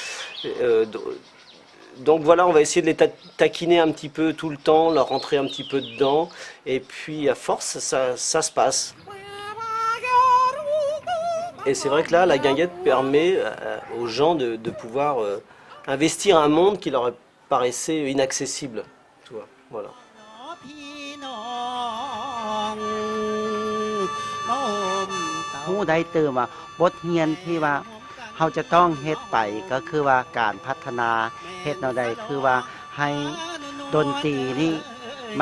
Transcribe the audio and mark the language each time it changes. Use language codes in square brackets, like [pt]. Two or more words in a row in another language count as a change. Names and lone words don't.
[fr] Donc voilà, on va essayer de les taquiner un petit peu tout le temps, leur rentrer un petit peu dedans. Et puis à force, ça se passe. Et c'est vrai que là, la guinguette permet aux gens de pouvoir investir un monde qui leur paraissait inaccessible. Tu vois, voilà. [tts] ผู้ใดเติมว่าบทเรียนที่ว่าเราจะต้องเฮ็ดไปก็คือว่าการพัฒนาเฮ็ดแนวใดคือว่าให้ดนตรีนี่มัน